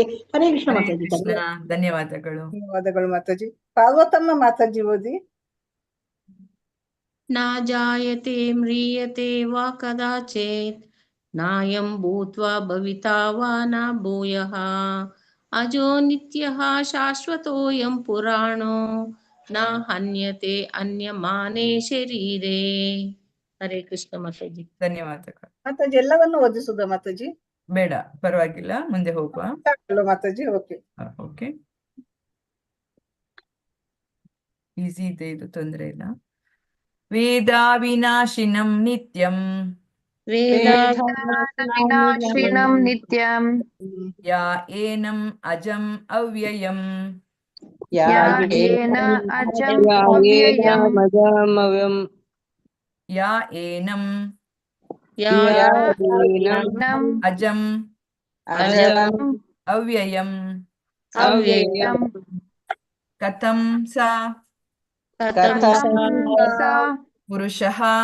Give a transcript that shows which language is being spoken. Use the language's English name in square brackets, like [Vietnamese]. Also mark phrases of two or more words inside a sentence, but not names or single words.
[Sanskrit] हरे कृष्ण ಹರೇ माताजी. ಕೃಷ್ಣ. [Kannada] ಧನ್ಯವಾದಗಳು. ಧನ್ಯವಾದಗಳು ಮಾತಾಜಿ. ಪಾರ್ವತಮ್ಮ ಮಾತಾಜಿ ಓದಿ. [Sanskrit] न जायते म्रियते वा कदाचित् नायं भूत्वा भविता वा न भूयः अजो नित्यः शाश्वतोऽयं पुराणो न हन्यते अन्यमाने शरीरे. [Kannada] ಹರೇ ಕೃಷ್ಣ ಮಾತಾಜಿ. ಧನ್ಯವಾದಗಳು. ಮಾತಾಜಿ ಎಲ್ಲವನ್ನು ಓದಿಸುದ ಮಾತಾಜಿ? ಬೇಡ, ಪರವಾಗಿಲ್ಲ, ಮುಂದೆ ಹೋಗುವ. ಮಾತಾಜಿ. ಓಕೆ ಓಕೆ, ಈಸಿ ಇದೆ, ಇದು ತೊಂದರೆ ಇಲ್ಲ. [Sanskrit] ವೇದ ವಿನಾಶಿನಂ ನಿತ್ಯಂ ವಿನಾಶಿನಂ ನಿತ್ಯಂ ಯಾ ಏನಂ ಅಜಂ ಅವ್ಯಯಂ ಏನ ಅಜಂ ಅವ್ಯಯಂ ಯಾ ಏನಂ ಅಜಂ ಅವ್ಯಯಂ ಕಥಂ ಸಾ ಪುರುಷಃ